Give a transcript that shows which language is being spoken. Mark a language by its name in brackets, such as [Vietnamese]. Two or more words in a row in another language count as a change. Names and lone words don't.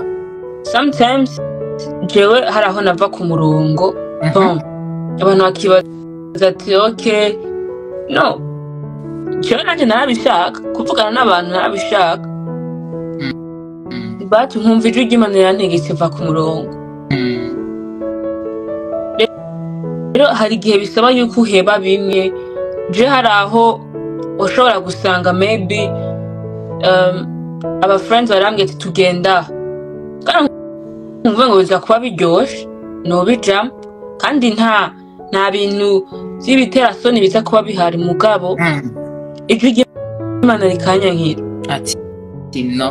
[Rundi] sometimes jewe hari aho nava ku murongo abantu bakibaza ati okay no jewe nanje narabishaka kuvugana n'abantu narabishaka but nkumva ijwi ry'Imana rirantegetse va ku murongo rero hari igihe bisaba yuko uheba bimwe je hari aho ushobora gusanga maybe aba friends barambye ati tugenda kandi nkumva ngo biza kuba biryoshe nobijam kandi nta bintu by'ibitera soni biza kuba bihari mugabo ijwi ry'Imana rikanyankira ati no